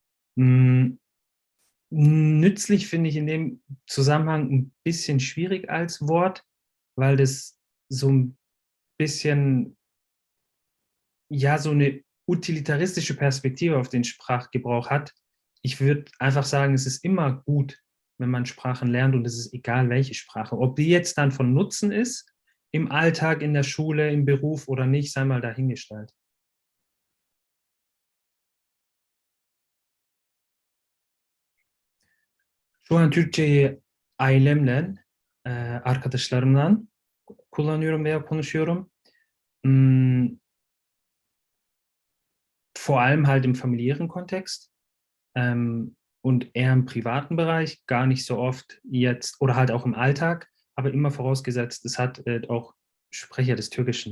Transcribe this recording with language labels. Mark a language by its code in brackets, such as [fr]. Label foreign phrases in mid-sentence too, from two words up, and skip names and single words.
[de] Nützlich finde ich in dem Zusammenhang ein bisschen schwierig als Wort, weil das so ein bisschen, ja, so eine utilitaristische Perspektive auf den Sprachgebrauch hat. Ich würde einfach sagen, es ist immer gut, wenn man Sprachen lernt und es ist egal, welche Sprache. Ob die jetzt dann von Nutzen ist, im Alltag, in der Schule, im Beruf oder nicht, sei mal dahingestellt. [tr] Şu an Türkçeyi ailemle, arkadaşlarımla kullanıyorum veya konuşuyorum. [de] Hm, Vor allem halt im familiären Kontext und eher im privaten Bereich, gar nicht so oft jetzt oder halt auch im Alltag, aber immer vorausgesetzt, es hat auch Sprecher des Türkischen.